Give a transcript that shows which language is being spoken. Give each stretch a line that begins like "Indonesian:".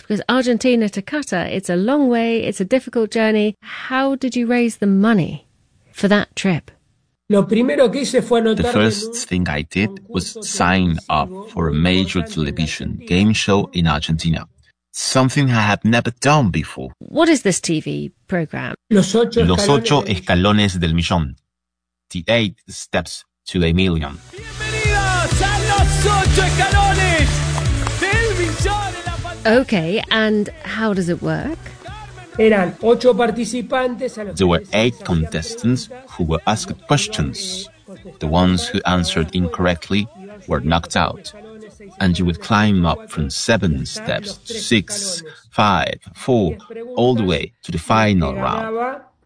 English: Because Argentina to Qatar, it's a long way, it's a difficult journey. How did you raise the money for that trip? The first thing I did was sign up for a major television game show in Argentina. Something I had never done before. What is this TV program?
Spanish: Los ocho escalones del millón.
English: The 8 steps to a million.
Spanish: Bienvenidos a los ocho escalones del millón.
English: Okay, and how does it work? There were 8 contestants who were asked questions. The ones who answered incorrectly were knocked out. And you would climb up from 7 steps to 6, 5, 4, all the way to the final round.